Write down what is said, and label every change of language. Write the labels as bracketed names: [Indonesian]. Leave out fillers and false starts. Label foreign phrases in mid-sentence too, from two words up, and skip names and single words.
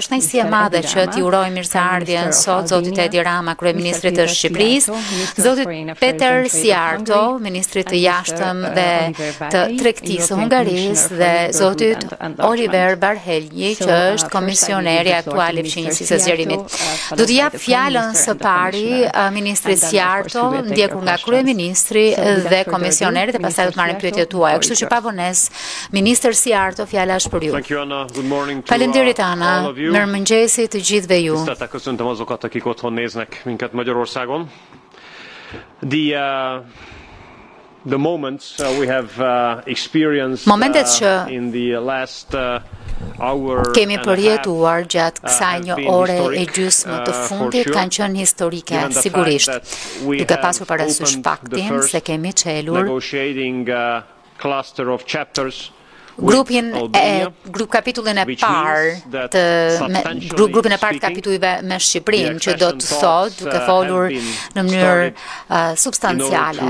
[Albanian] Është kënaqësi e madhe që t'i uroj mirëseardhjen sot zotit Edi Rama, kryeministrit të Shqipërisë, zotit Peter Siarto, ministrit të jashtëm dhe të tregtisë Hungarisë dhe zotit Oliver Barhelji, që është komisioneri aktual i fqinjësisë së zgjerimit. Do t'i jap fjalën së pari ministrit Siarto, ndjekur nga kryeministri dhe komisioneri, dhe pastaj do të marrim pyetjet tuaja. Kështu që pa vonesë, ministër Siarto, fjala është për ju. Faleminderit Ana, mirëmëngjesi të gjithëve ju. [Hungarian] Köszöntöm azokat, akik otthon néznek minket Magyarországon. [English] The moments we have experienced in the last hour [Albanian] kemi përjetuar gjatë kësaj një ore e gjysmë të fundit kanë qenë historike, sigurisht, duke pasur parasysh faktin se kemi çelur kapitullin e parë të kapitujve me Shqipërinë, që do të thotë, duke folur në mënyrë substanciale.